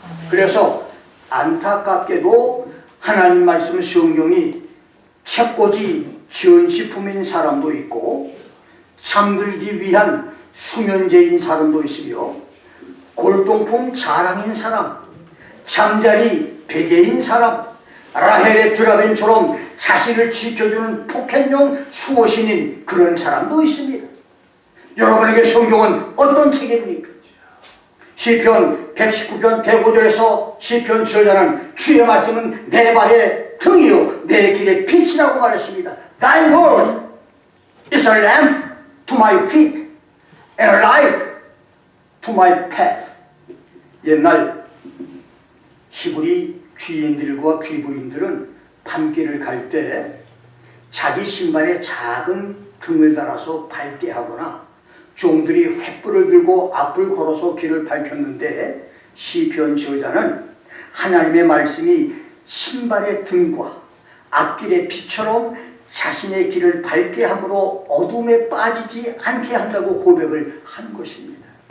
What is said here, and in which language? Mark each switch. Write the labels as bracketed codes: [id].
[ko] 그래서 안타깝게도 하나님 말씀 성경이 책꽂이 전시품인 사람도 있고 잠들기 위한 수면제인 사람도 있으며 골동품 자랑인 사람, 잠자리 베개인 사람, 라헬의 드라벤처럼 자신을 지켜주는 포켓용 수호신인 그런 사람도 있습니다. 여러분에게 성경은 어떤 책입니까? 시편 119편 105절에서 시편 저자는 주의 말씀은 내 발의 등이요 내 길의 빛이라고 말했습니다. [en] Thy word is a lamp to my feet and a light to my path. [ko] 옛날 히브리 귀인들과 귀부인들은 밤길을 갈 때 자기 신발에 작은 등을 달아서 밝게 하거나 종들이 횃불을 들고 앞을 걸어서 길을 밝혔는데 시편 저자는 하나님의 말씀이 신발의 등과 앞길의 빛처럼 자신의 길을 밝게 함으로 어둠에 빠지지 않게 한다고 고백을 한 것입니다.